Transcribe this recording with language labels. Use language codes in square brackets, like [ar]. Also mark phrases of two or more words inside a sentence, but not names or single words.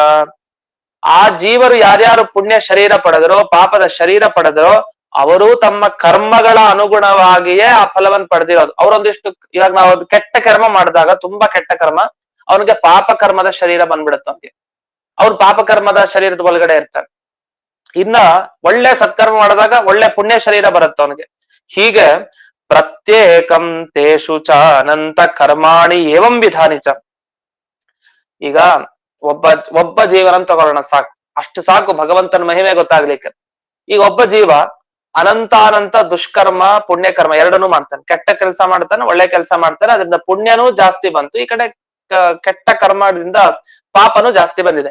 [kn] ಆ ಜೀವರು ಯಾರ್ಯಾರು ಪುಣ್ಯ ಶರೀರ ಪಡೆದರೋ, ಪಾಪದ ಶರೀರ ಪಡೆದರೋ, ಅವರು ತಮ್ಮ ಕರ್ಮಗಳ ಅನುಗುಣವಾಗಿಯೇ ಆ ಫಲವನ್ನು ಪಡೆದಿರೋದು. ಅವರೊಂದಿಷ್ಟು, ಇವಾಗ ನಾವು ಒಂದು ಕೆಟ್ಟ ಕರ್ಮ ಮಾಡಿದಾಗ, ತುಂಬಾ ಕೆಟ್ಟ ಕರ್ಮ, ಅವನಿಗೆ ಪಾಪ ಕರ್ಮದ ಶರೀರ ಬಂದ್ಬಿಡುತ್ತೆ. ಅವ್ನಿಗೆ ಅವ್ನು ಪಾಪ ಕರ್ಮದ ಶರೀರದ ಒಳಗಡೆ ಇರ್ತಾನೆ. ಇನ್ನ ಒಳ್ಳೆ ಸತ್ಕರ್ಮ ಮಾಡಿದಾಗ ಒಳ್ಳೆ ಪುಣ್ಯ ಶರೀರ ಬರುತ್ತೆ ಅವನಿಗೆ. ಹೀಗೆ [sa] ಪ್ರತ್ಯೇಕಂ ತೇಷು ಚ ಅನಂತ ಕರ್ಮಾಣಿ ಏವಂ ವಿಧಾನಿ ಚ. [kn] ಈಗ ಒಬ್ಬ ಜೀವನನ್ನು ತಗೊಳ್ಳೋಣ, ಸಾಕು, ಅಷ್ಟು ಸಾಕು ಭಗವಂತನ ಮಹಿಮೆ ಗೊತ್ತಾಗ್ಲಿಕ್ಕೆ. ಈಗ ಒಬ್ಬ ಜೀವ ಅನಂತ ದುಷ್ಕರ್ಮ ಪುಣ್ಯಕರ್ಮ ಎರಡನ್ನೂ ಮಾಡ್ತಾನೆ. ಕೆಟ್ಟ ಕೆಲಸ ಮಾಡ್ತಾನೆ, ಒಳ್ಳೆ ಕೆಲಸ ಮಾಡ್ತಾನೆ, ಅದರಿಂದ ಪುಣ್ಯನೂ ಜಾಸ್ತಿ ಬಂತು, ಈ ಕಡೆ ಕೆಟ್ಟ ಕರ್ಮದಿಂದ ಪಾಪನೂ ಜಾಸ್ತಿ ಬಂದಿದೆ.